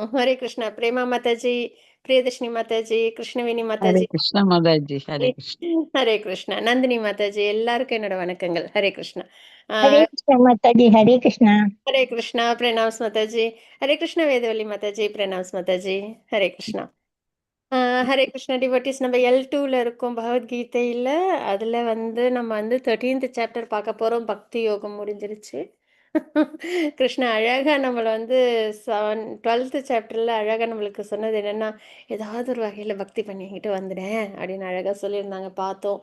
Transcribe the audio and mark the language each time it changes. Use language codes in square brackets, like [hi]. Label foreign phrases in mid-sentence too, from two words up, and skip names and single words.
[ta] ஹரே கிருஷ்ணா. பிரேமா மாதாஜி, பிரியதர்ஷினி மாதாஜி, கிருஷ்ணவேணி ஹரே மாதாஜி, கிருஷ்ண மாதாஜி, ஹரே கிருஷ்ண. ஹரே கிருஷ்ணா. நந்தினி மாதாஜி எல்லாருக்கும் என்னோட வணக்கங்கள். ஹரே கிருஷ்ணா. [hi] हरे कृष्णा माता जी। हरे कृष्णा। [ta] ஹரே கிருஷ்ணா. பிரணாம்ஸ் மாதாஜி. ஹரே கிருஷ்ணா வேதவல்லி மாதாஜி. பிரணாம்ஸ் மாதாஜி. ஹரே கிருஷ்ணா. ஹரே கிருஷ்ணா டிவோட்டீஸ் நம்ம L2ல இருக்கோம் பகவத்கீதையில. அதுல வந்து நம்ம வந்து 13th சாப்டர் பார்க்க போறோம். பக்தி யோகம் முடிஞ்சிருச்சு. கிருஷ்ணா அழகா நம்மள வந்து 12th சாப்டர்ல அழகா நம்மளுக்கு சொன்னது என்னன்னா, ஏதாவது ஒரு வகையில பக்தி பண்ணிக்கிட்டு வந்துடேன் அப்படின்னு அழகா சொல்லியிருந்தாங்க பார்த்தோம்.